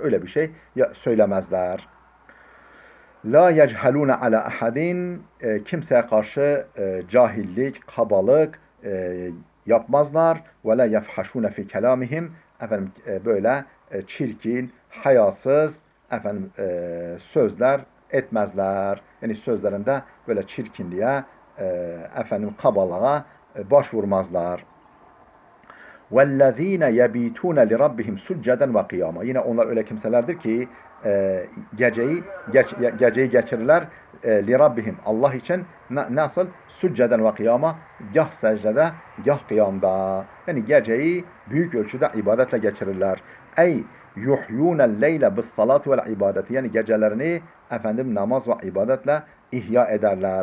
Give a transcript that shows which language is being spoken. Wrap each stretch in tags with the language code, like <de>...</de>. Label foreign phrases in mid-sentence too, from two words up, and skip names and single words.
<tr>Öyle bir şey söylemezler.</tr> <ar>لا يجهلون على أحد,</ar> <tr>kimseye karşı cahillik, kabalık yapmazlar.</tr> <ar>ولا يفحشون في كلامهم,</ar> <tr>efendim böyle çirkin, hayasız efendim sözler etmezler. Yani sözlerinde böyle çirkinliğe, efendim kabalığa başvurmazlar.</tr> <ar>وَالَّذ۪ينَ يَب۪يتُونَ لِرَبِّهِمْ سُجَّدًا وَقِيَامًا.</ar> <tr>Yine onlar öyle kimselerdir ki geceyi geçirirler لِرَبِّهِمْ, Allah için nasıl?</tr> <ar>سجدا وقياما,</ar> <tr>gah secdede, gah kıyamda. Yani geceyi büyük ölçüde ibadetle geçirirler.</tr> <ar>أي يحيون الليل بالصلاة والعبادة,</ar> <tr>yani gecelerini efendim namaz ve ibadetle ihya ederler.</tr>